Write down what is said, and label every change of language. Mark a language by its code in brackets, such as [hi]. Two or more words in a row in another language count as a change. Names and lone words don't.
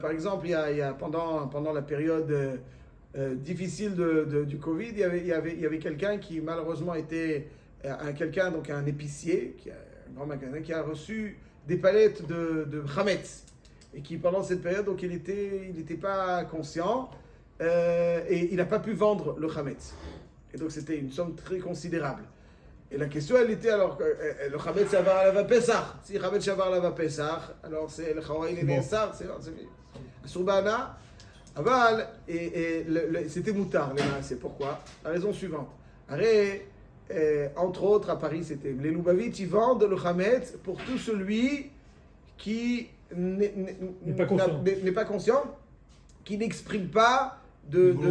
[fr] Par exemple, il y a pendant la période difficile du Covid, il y avait quelqu'un qui malheureusement était un épicier, un grand magasin, qui a reçu des palettes de chametz. Et qui pendant cette période, donc il était pas conscient et il n'a pas pu vendre le chametz. Et donc c'était une somme très considérable. Et la question, elle était alors, le [he] חמץ שעבר עליו פסח. Si חמץ שעבר עליו פסח, [fr] alors c'est le Chawaï il est Nessar, c'est Surbana. Aval, c'était moutard, c'est pourquoi? La raison suivante. Entre autres, à Paris, c'était les Lubavitch, ils vendent le Chametz pour tout celui qui n'est pas conscient, qui n'exprime pas de